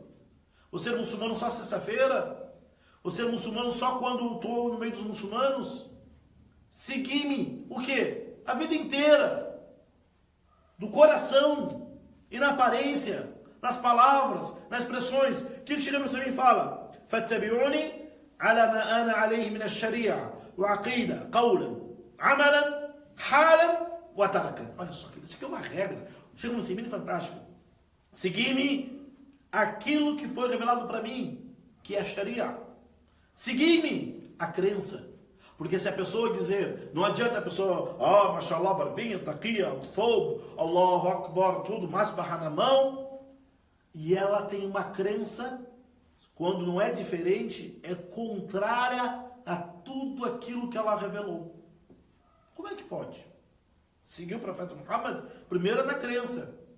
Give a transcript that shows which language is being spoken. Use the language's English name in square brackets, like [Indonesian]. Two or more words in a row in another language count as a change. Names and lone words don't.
[Portuguese] Ou ser muçulmano só sexta-feira? Ou ser muçulmano só quando estou no meio dos muçulmanos? Seguir-me o quê? A vida inteira. Do coração e na aparência, nas palavras, nas expressões. O que o Sheikh Ibn Uthaymin fala? [Arabic] فَاتَّبِعُونِي عَلَى مَا أَنَا عَلَيْهِ مِنَ الشَّرِيعَةِ وعقيدة قولا عملا حالا وتركا. [Portuguese] Olha só, isso aqui é uma regra. Chega no Ibn fantástico. Segui-me aquilo que foi revelado para mim, que é a Sharia. Segui-me a crença. Porque se a pessoa dizer, não adianta a pessoa, mashallah, barbinha, taqiyya, thob, [Arabic] الله أكبر, [Portuguese] tudo, masbah na mão, e ela tem uma crença, quando não é diferente, é contrária a tudo aquilo que ela revelou. Como é que pode? Seguir o profeta Muhammad, primeiro é na crença.